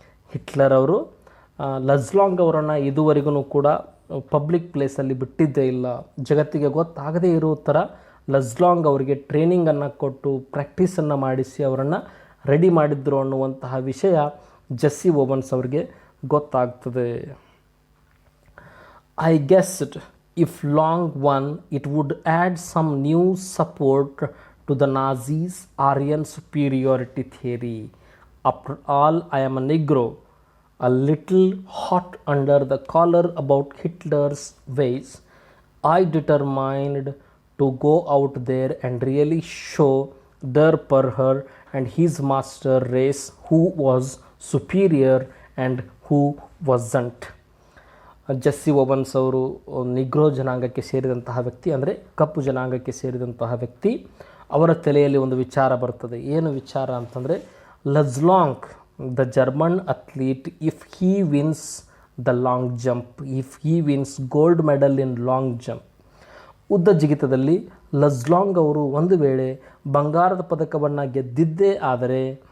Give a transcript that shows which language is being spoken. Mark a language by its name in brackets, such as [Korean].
[Kannada] Hitler ಅವರು ಲಜ್ಲಾಂಗ್ ಅವರನ್ನು ಇದುವರೆಗೂ ಕೂಡ ಪಬ್ಲಿಕ್ ಪ್ಲೇಸಲ್ಲಿ ಬಿಟ್ಟಿದ್ದೇ ಇಲ್ಲ. ಜಗತ್ತಿಗೆ ಗೊತ್ತಾಗದೇ ಇರೋ ಥರ ಲಜ್ಲಾಂಗ್ ಅವರಿಗೆ ಟ್ರೈನಿಂಗನ್ನು ಕೊಟ್ಟು ಪ್ರಾಕ್ಟೀಸನ್ನು ಮಾಡಿಸಿ ಅವರನ್ನು ರೆಡಿ ಮಾಡಿದ್ರು ಅನ್ನುವಂತಹ ವಿಷಯ ಜೆಸ್ಸಿ ಓವನ್ಸ್ ಅವರಿಗೆ ಗೊತ್ತಾಗ್ತದೆ. [English] I guessed if Long won, it would add some new support to the Nazis' Aryan superiority theory. After all, I am a Negro, a little hot under the collar about Hitler's ways. I determined to go out there and really show Der Führer and his master race who was superior and who wasn't. [Kannada] Jessie ovens ಅವರು Negro ಜನಾಂಗಕ್ಕೆ ಸೇರಿದಂತಹ ವ್ಯಕ್ತಿ, ಅಂದರೆ ಕಪ್ಪು ಜನಾಂಗಕ್ಕೆ ಸೇರಿದಂತಹ ವ್ಯಕ್ತಿ. ಅವರ ತಲೆಯಲ್ಲಿ ಒಂದು ವಿಚಾರ ಬರ್ತದೆ. ಏನು ವಿಚಾರ ಅಂತಂದರೆ, ಲಜ್ಲಾಂಗ್ [English] the German athlete, if he wins the long jump, [Kannada] if Hi wins gold medal in long jump, ಉದ್ದ ಜಿಗಿತದಲ್ಲಿ ಲಜ್ಲಾಂಗ್ ಅವರು ಒಂದು ವೇಳೆ ಬಂಗಾರದ ಪದಕವನ್ನು ಗೆದ್ದಿದ್ದೇ ಆದರೆ